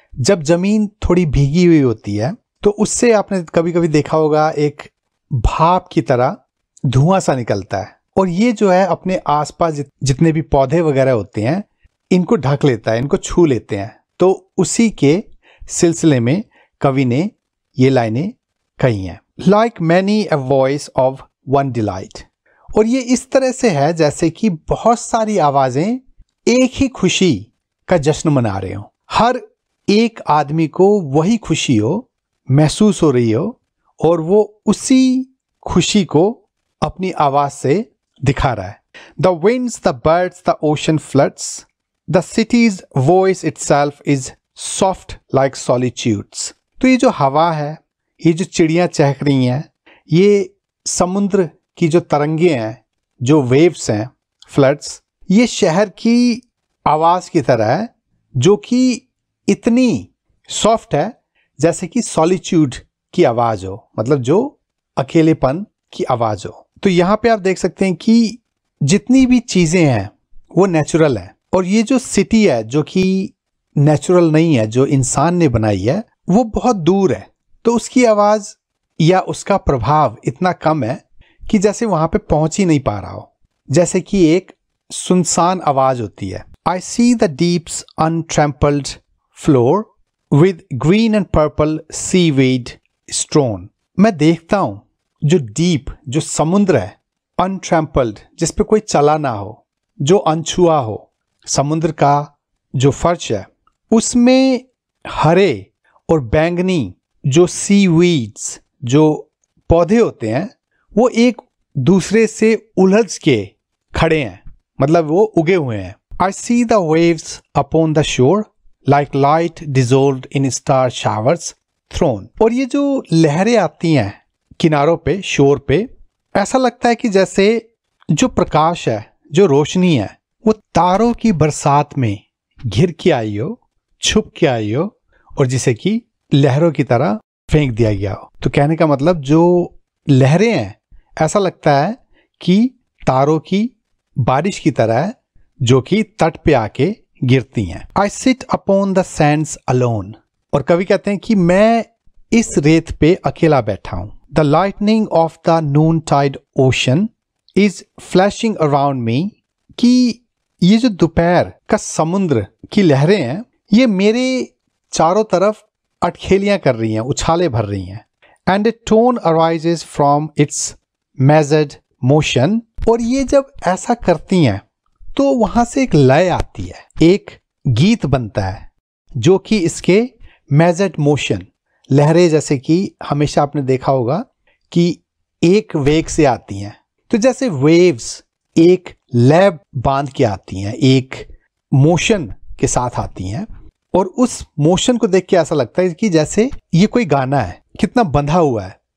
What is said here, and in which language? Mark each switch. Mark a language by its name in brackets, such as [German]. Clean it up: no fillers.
[Hindi] जब जमीन थोड़ी भीगी हुई होती है तो उससे आपने कभी कभी देखा होगा एक भाप की तरह धुआं सा निकलता है, और ये जो है अपने आसपास जितने भी पौधे वगैरह होते हैं इनको ढक लेता है, इनको छू लेते हैं। तो उसी के सिलसिले में कवि ने ये लाइनें कही हैं। [English] Like many a voice of one delight। [Hindi] और ये इस तरह से है जैसे कि बहुत सारी आवाजें एक ही खुशी का जश्न मना रहे हो, हर एक आदमी को वही खुशी हो, महसूस हो रही हो, और वो उसी खुशी को अपनी आवाज से दिखा रहा है। [English] The winds, the birds, the ocean floods, the city's voice itself is soft like solitudes। [Hindi] तो ये जो हवा है, ये जो चिड़ियां चहक रही हैं, ये समुद्र की जो तरंगे हैं, जो वेव्स हैं, फ्लड्स, ये शहर की आवाज की तरह है जो कि इतनी सॉफ्ट है जैसे कि सॉलिट्यूड की आवाज हो, मतलब जो अकेलेपन की आवाज हो। तो यहाँ पे आप देख सकते हैं कि जितनी भी चीजें हैं वो नेचुरल है, और ये जो सिटी है जो कि नेचुरल नहीं है, जो इंसान ने बनाई है, वो बहुत दूर है। तो उसकी आवाज या उसका प्रभाव इतना कम है कि जैसे वहां पे पहुंच ही नहीं पा रहा हो, जैसे कि एक सुनसान आवाज होती है। [English] I see the deep's untrampled floor with green and purple seaweed strewn. [Hindi] मैं देखता हूं जो डीप, जो समुद्र है, अनट्रैम्पल्ड, जिस पे कोई चला ना हो, जो अनछुआ हो, समुद्र का जो फर्श है उसमें हरे और बैंगनी जो सीवीड्स, जो पौधे होते हैं, वो एक दूसरे से उलझ के खड़े हैं, मतलब वो उगे हुए हैं। [English] I see the waves upon the shore like light dissolved in star showers thrown. [Hindi] और ये जो लहरें आती हैं किनारों पे, शोर पे, ऐसा लगता है कि जैसे जो प्रकाश है, जो रोशनी है, वो तारों की बरसात में घिर के आई हो, छुप के आई हो, और जिसे कि लहरों की तरह फेंक दिया गया हो। तो कहने का मतलब जो लहरें हैं ऐसा लगता है कि तारों की बारिश की तरह है जो कि तट पे आके गिरती हैं। [English] I sit upon the sands alone. [Hindi] और कवि कहते हैं कि मैं इस रेत पे अकेला बैठा हूं। [English] The lightning of the noontide ocean is flashing around me. [Hindi] कि ये जो दोपहर का समुद्र की लहरें हैं, ये मेरे चारों तरफ अटखेलियां कर रही हैं, उछाले भर रही हैं। [English] And a tone arises from its measured motion. [Hindi] और ये जब ऐसा करती हैं तो वहां से एक लय आती है, एक गीत बनता है जो कि इसके मेजर्ड मोशन, लहरें जैसे कि हमेशा आपने देखा होगा कि एक वेग से आती हैं, तो जैसे वेव्स एक लय बांध के आती हैं, एक मोशन के साथ आती हैं, और उस मोशन को देख के ऐसा लगता है कि जैसे ये कोई गाना है, कितना बंधा हुआ है।